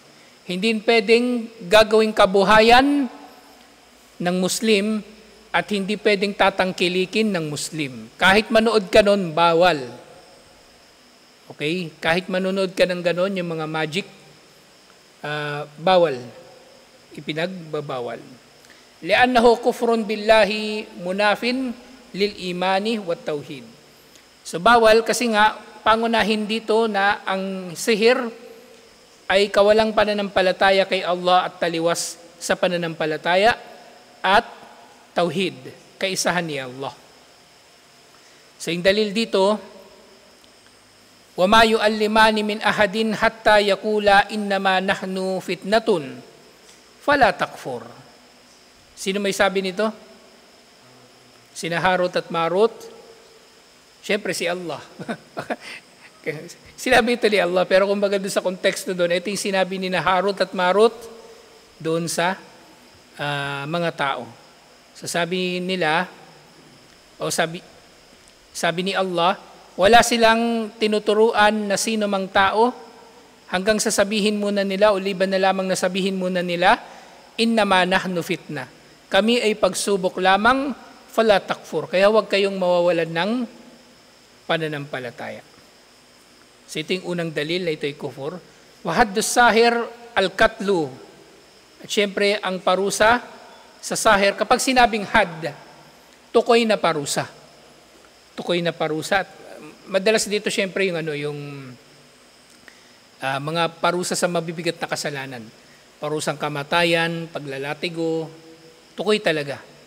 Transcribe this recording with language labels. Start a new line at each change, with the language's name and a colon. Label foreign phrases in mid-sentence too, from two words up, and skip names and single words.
Filipino: Hindi yun pwedeng gagawing kabuhayan ng Muslim at hindi pwedeng tatangkilikin ng Muslim. Kahit manood ka nun, bawal. Okay? Kahit manonood ka ng ganon, yung mga magic, bawal. Ipinagbabawal.
Arabic: لأنه كفر بالله مناف للإيمان والتوحيد.
Filipino: So bawal kasi nga, pangunahin dito na ang sihir ay kawalang pananampalataya kay Allah at taliwas sa pananampalataya at tauhid, kaisahan ni Allah. So yung dalil dito,
Arabic: وَمَا يُؤَلِّمَانِ مِنْ أَحَدٍ حَتَّى يَقُولَا إِنَّمَا نَحْنُ فِتْنَةٌ فَلَا تَكْفُرْ.
Filipino: Sino may sabi nito? Sina Harut at Marut? Siyempre si Allah. Sinabi ito ni Allah, pero kumbaga doon sa konteksto doon, ito yung sinabi ni Harut at Marut doon sa mga tao. So sabi nila, o sabi ni Allah, wala silang tinuturuan na sino mang tao hanggang sasabihin muna nila o liban na lamang nasabihin muna nila,
Arabic: إنما نحن فتنة.
Filipino: Kami ay pagsubok lamang,
Arabic: فلا تكفر.
Filipino: Kaya huwag kayong mawawalan ng pananampalataya. So ito yung unang dalil na ito ay kufur.
Arabic: وحد الساحر القتل.
Filipino: At syempre, ang parusa sa sahir, kapag sinabing had, tukoy na parusa. Tukoy na parusa. At madalas dito syempre yung mga parusa sa mabibigat na kasalanan. Parusang kamatayan, paglalatigo, tukoy talaga.